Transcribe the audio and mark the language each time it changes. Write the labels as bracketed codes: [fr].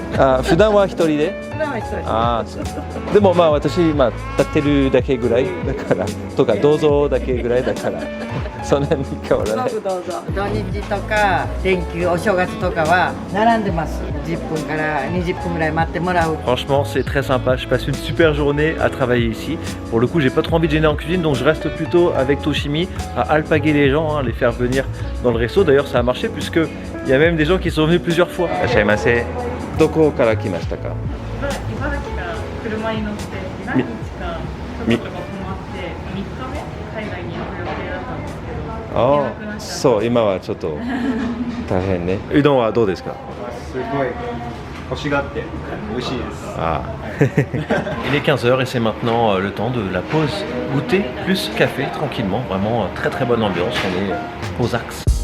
[ja] あ、普段は一人で？普段は一人。ああ、そう。でもまあ私立ってるだけぐらいだからとかどうぞだけぐらいだからそんなに変わらない。どうぞ。土日とか連休お正月とかは並んでます。 10分から20分ぐらい待ってもらう。 [fr] Franchement, c'est très sympa. Je passe une super journée à travailler ici. Pour le coup, j'ai pas trop envie de gêner en cuisine, donc je reste plutôt avec Toshimi à alpaguer les gens, hein, les faire venir dans le resto. D'ailleurs, ça a marché puisque il y a même des gens qui sont venus plusieurs fois. [ja] Achaimasu. Doko kara kimashita ka? 茨城から車に乗って何日かちょこちょこ泊まって3日目海外に行く予定だったんですけど、ああ、そう、今はちょっと大変ね。うどんはどうですか？すごい欲しがって美味しいです。 Ah. [fr] Il est 15h et c'est maintenant le temps de la pause goûter plus café tranquillement. Vraiment très très bonne ambiance. On est aux axes.